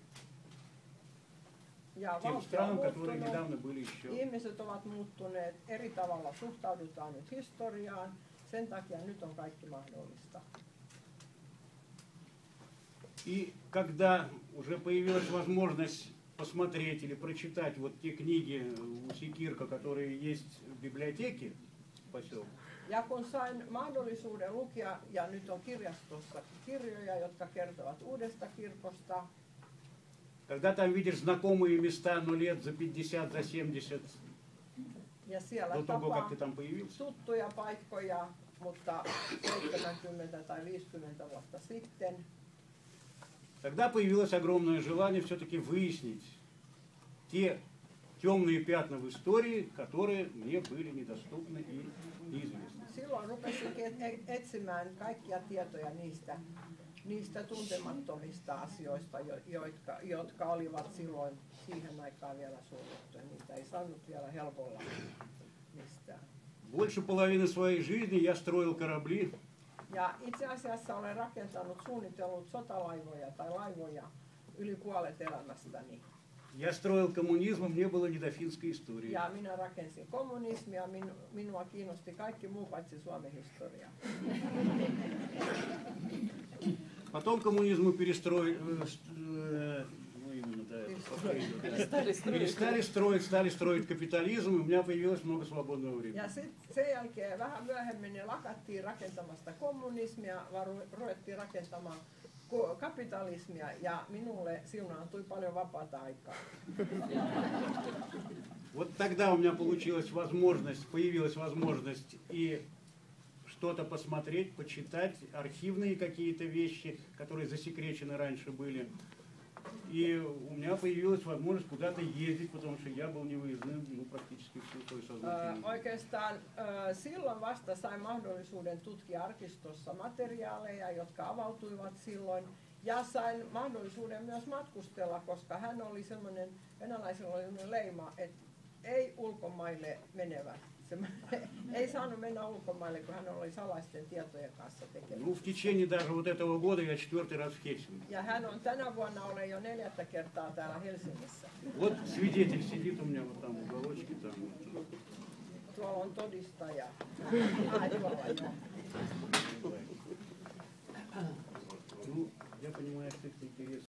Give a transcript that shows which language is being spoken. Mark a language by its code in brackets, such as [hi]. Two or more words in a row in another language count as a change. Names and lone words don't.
[fi] Ja [ru] к тем [fi] valtio on [ru] странам, которые [fi] muuttunut, [ru] недавно были еще. [fi] ihmiset ovat muuttuneet, eri tavalla suhtaudutaan nyt historiaan, sen takia nyt on kaikki mahdollista. [ru] И когда уже появилась возможность посмотреть или прочитать вот те книги у Секирка, которые есть в библиотеке в поселке, [fi] Ja kun sain mahdollisuuden lukea, ja nyt on kirjastossa kirjoja, jotka kertovat uudesta kirkosta, [ru] когда там видишь знакомые места, но лет за 50, за 70, [fi] ja siellä [ru] до того, как [fi] tapaa [ru] ты там появился, [fi] tuttuja paikkoja, mutta 70 tai 50 vuotta sitten, [ru] тогда появилось огромное желание все-таки выяснить те темные пятна в истории, которые мне были недоступны и неизвестны. [fi] Silloin rupesinkin etsimään kaikkia tietoja niistä tuntemattomista asioista, jotka olivat silloin siihen aikaan vielä suljettuja. Niitä ei saanut vielä helpolla mistään. [ru] Больше половины своей жизни я строил корабли. [fi] Ja itse asiassa olen suunnitellut sotalaivoja tai laivoja yli puolet elämästäni. [ru] Я строил коммунизм, мне было не до финской истории. [fi] Ja minä rakensin kommunismia, minua kiinnosti kaikki muu paitsi Suomen historia. [ru] Потом коммунизм мы перестали строить капитализм, и у меня появилось много свободного времени. Ja sen jälkeen vähän myöhemmin ne lakattiin rakentamasta kommunismia, vaan ruvettiin rakentamaan kapitalismia, ja minulle siunaantui paljon vapaata aikaa. Вот тогда у меня появилась возможность и что-то посмотреть, почитать, архивные какие-то вещи, которые засекречены раньше были. И у меня появилась возможность куда-то ездить, потому что я был невыездным практически всю свою сознательную. [fi] Oikeastaan silloin vasta sain mahdollisuuden tutkia arkistossa materiaaleja, jotka avautuivat silloin. Ja sain mahdollisuuden myös matkustella, koska venäläisellä oli sellainen leima, että ei ulkomaille menevät. Ei saanut mennä ulkomaille, kun hän oli salaisten tietojen kanssa tekemisissä. [ru] Ну, в течение даже вот этого года я 4-й раз в Хельсинки. [fi] Ja hän on tänä vuonna jo 4. kertaa täällä Helsingissä. [ru] Вот свидетель сидит у меня вот там в уголочке. Там. [fi] Tuolla on todistaja. [ru] Ну, я понимаю, что это интересно.